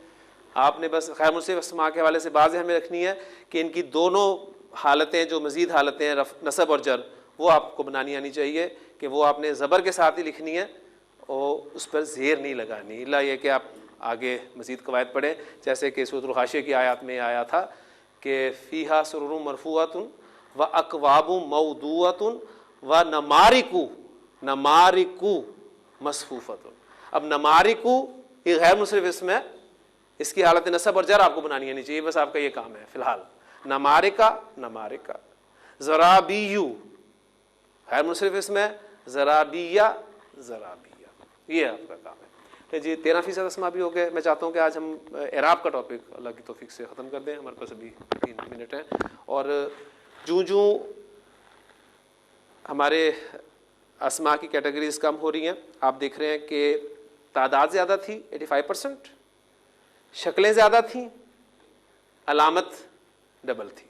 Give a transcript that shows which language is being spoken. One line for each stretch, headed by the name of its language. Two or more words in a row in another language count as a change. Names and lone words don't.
Hindi: आपने बस गैर मुनसरिफ अस्मा के हवाले से बात हमें रखनी है कि इनकी दोनों हालतें, जो मज़ीद हालतें हैं नसब और जर, वो आपको बनानी आनी चाहिए कि वो आपने ज़बर के साथ ही लिखनी है और उस पर ज़ेर नहीं लगानी, इल्ला ये कि आप आगे मज़ीद कवायद पढ़ें, जैसे कि सूरह हाशिया की आयत में आया था कि
Arabic: فيها سرر مرفوعة و أكواب موضوعة و نمارق مصفوفة.
Hindi: अब नमारिकु ये गैर मुसरिफ इसम है, इसकी हालत नसब और जर आपको बनानी नहीं चाहिए, बस आपका ये काम है फ़िलहाल।
Arabic: نمارق نمارق,
Hindi: ज़राबीयू गैर मुसरिफ इसम है,
Arabic: زرابي زرابي,
Hindi: ये आपका काम है। तो जी 13% अस्मा भी हो गए। मैं चाहता हूँ कि आज हम एराब का टॉपिक अल्लाह की तौफीक से ख़त्म कर दें, हमारे पास अभी 3 मिनट हैं। और जूँ हमारे अस्मा की कैटेगरीज कम हो रही हैं, आप देख रहे हैं कि तादाद ज़्यादा थी 85%, शक्लें ज़्यादा थीं, अलामत डबल थी।